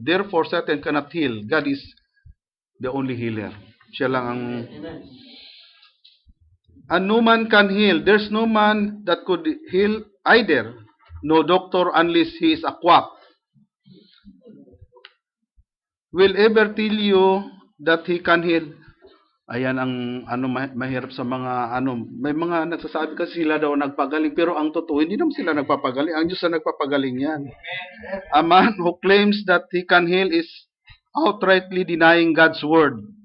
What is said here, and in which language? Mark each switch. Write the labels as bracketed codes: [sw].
[en] Therefore, Satan cannot heal. God is the only healer. [tl] Siya lang ang... [en] And no man can heal. There's no man that could heal either. No doctor unless he is a quack will ever tell you that he can heal. [tl] Ayan ang mahirap sa mga may mga nagsasabi kasi sila daw nagpagaling, pero ang totoo hindi naman sila nagpapagaling. Ang Diyos na nagpapagaling yan. [en] A man who claims that he can heal is outrightly denying God's word.